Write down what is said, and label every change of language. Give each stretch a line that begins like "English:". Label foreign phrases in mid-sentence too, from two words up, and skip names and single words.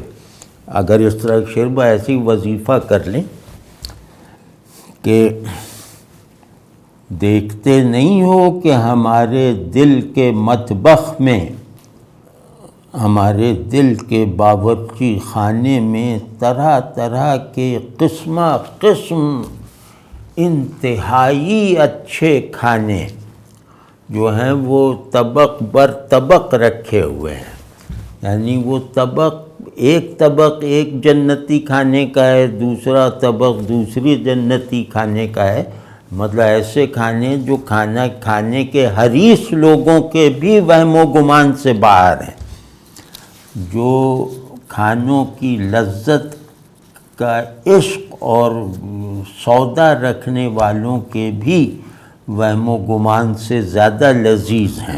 Urdu: اگر اس طرح شعر ایسی وظیفہ کر لیں کہ دیکھتے نہیں ہو کہ ہمارے دل کے مطبخ میں، ہمارے دل کے باورچی خانے میں طرح طرح کے قسم انتہائی اچھے کھانے جو ہیں وہ طبق بر طبق رکھے ہوئے ہیں. یعنی وہ ایک طبق ایک جنتی کھانے کا ہے، دوسرا طبق دوسری جنتی کھانے کا ہے. مطلب ایسے کھانے جو کھانے کے حریص لوگوں کے بھی وہم و گمان سے باہر ہیں، جو کھانوں کی لذت کا عشق اور سودا رکھنے والوں کے بھی وہم و گمان سے زیادہ لذیذ ہیں۔